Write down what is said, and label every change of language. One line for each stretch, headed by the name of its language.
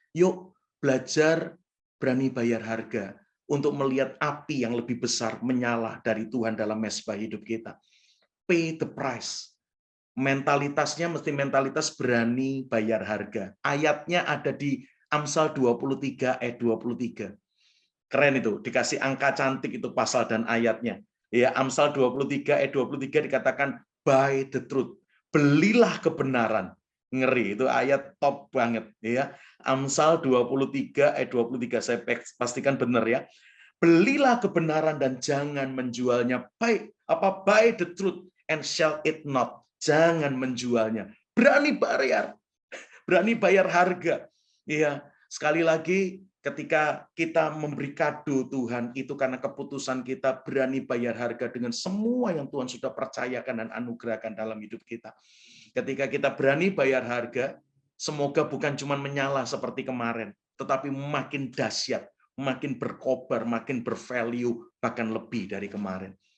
Indonesian: Yuk belajar berani bayar harga untuk melihat api yang lebih besar menyala dari Tuhan dalam mezbah hidup kita.
English: Pay the price.
Indonesian: Mentalitasnya mesti mentalitas berani bayar harga. Ayatnya ada di Amsal 23 ayat 23. Keren itu, dikasih angka cantik itu pasal dan ayatnya. Ya, Amsal 23 ayat 23 dikatakan
English: buy the truth.
Indonesian: Belilah kebenaran. Ngeri, itu ayat top banget ya. Amsal 23 ayat 23, saya pastikan benar ya. Belilah kebenaran dan jangan menjualnya.
English: Buy the truth and sell it not.
Indonesian: Jangan menjualnya. Berani bayar harga. Iya, sekali lagi ketika kita memberi kado Tuhan, itu karena keputusan kita berani bayar harga dengan semua yang Tuhan sudah percayakan dan anugerahkan dalam hidup kita. Ketika kita berani bayar harga, semoga bukan cuma menyala seperti kemarin, tetapi makin dahsyat, makin berkobar, makin bervalue, bahkan lebih dari kemarin.